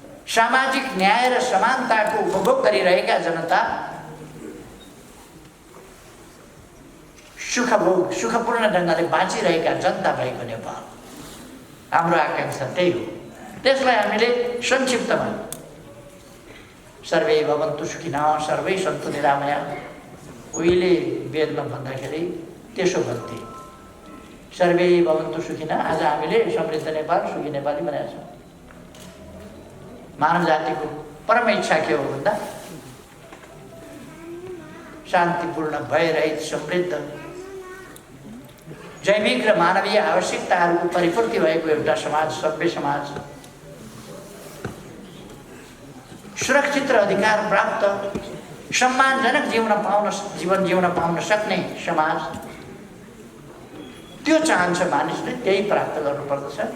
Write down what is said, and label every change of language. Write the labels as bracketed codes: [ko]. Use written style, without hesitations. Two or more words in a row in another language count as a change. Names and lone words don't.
[ne] सामाजिक न्याय र समानताको उपभोग गरिरहेका जनता सुखपूर्ण ढङ्गले बाँचिरहेका जनता भएको नेपाल हाम्रो आकांक्षा त्यही हो। त्यसलाई हामीले संक्षिप्तमा [sa] सर्वे भवन्तु सुखिनः सर्वै सन्तु निरामया, [ne] उहिले वेदमा भन्दाखेरि त्यसो भन्थे, [sa] सर्वे भवन्तु सुखिनः। [ne] आज हामीले समृद्ध नेपाल सुखी नेपाली बनाएका छौँ। मानव जातिको परम इच्छा के हो भन्दा शान्तिपूर्ण, भयरहित, समृद्ध, जैविक र मानवीय आवश्यकताहरूको परिपूर्ति भएको एउटा समाज, सभ्य समाज, सुरक्षित र अधिकार प्राप्त, सम्मानजनक जीवन जिउन पाउन सक्ने समाज, त्यो चाहन्छ मानिसले, त्यही प्राप्त गर्नुपर्दछ।